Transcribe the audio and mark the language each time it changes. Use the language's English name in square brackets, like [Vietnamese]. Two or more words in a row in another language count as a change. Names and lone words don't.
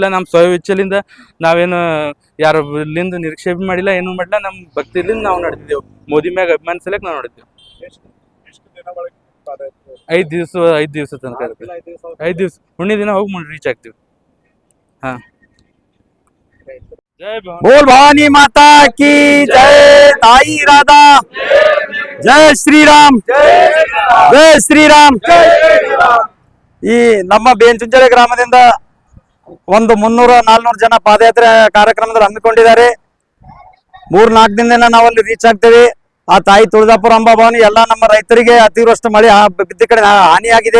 [Kannada] ನಮ್ಮ ಸ್ವಇಚ್ಛೆಲಿಂದ ನಾವೇನು ಯಾರು ಇಲ್ಲಿಂದ ನಿರೀಕ್ಷೆ ಮಾಡಿಲ್ಲ, ಏನೂ ಮಾಡಿಲ್ಲ. ನಮ್ಮ ಭಕ್ತಿಲಿಂದ ನಾವು ನಡೆದಿದ್ದೆವು. ಮೋದಿ ಮ್ಯಾಗ ಅಭಿಮಾನ ಸಲಕ್ಕೆ ನಾವು ನಡೆದಿದ್ದೆವು. 5 ದಿವಸ ತನಕ ಇರುತ್ತೆ. 5 ದಿವಸ ಹುಣ್ಣಿಮೆ ದಿನ ಹೋಗಿ ರೀಚ್ ಆಗ್ತೀವಿ. ಹಾ, [Hindi] बोल भवानी माता की जय, ताई राधा, जय श्री राम, जय श्री राम. [Kannada] ಈ ನಮ್ಮ ಬೆಂಚುಂಚೋಳಿ ಗ್ರಾಮದಿಂದ ಒಂದು 300-400 ಜನ ಪಾದಯಾತ್ರೆ ಕಾರ್ಯಕ್ರಮದಲ್ಲಿ ಹಮ್ಮಿಕೊಂಡಿದ್ದಾರೆ. 3-4 ದಿನದಿಂದ ನಾವಲ್ಲಿ ರೀಚ್ ಆಗ್ತೇವೆ. ಆ ತಾಯಿ ತುಳಜಾಪುರ ಅಂಬಾ ಭವಾನಿ ಎಲ್ಲ ನಮ್ಮ ರೈತರಿಗೆ ಅತಿವೃಷ್ಟಿ ಮಳೆ ಬಿದ್ದ ಕಡೆ ಹಾನಿಯಾಗಿದೆ.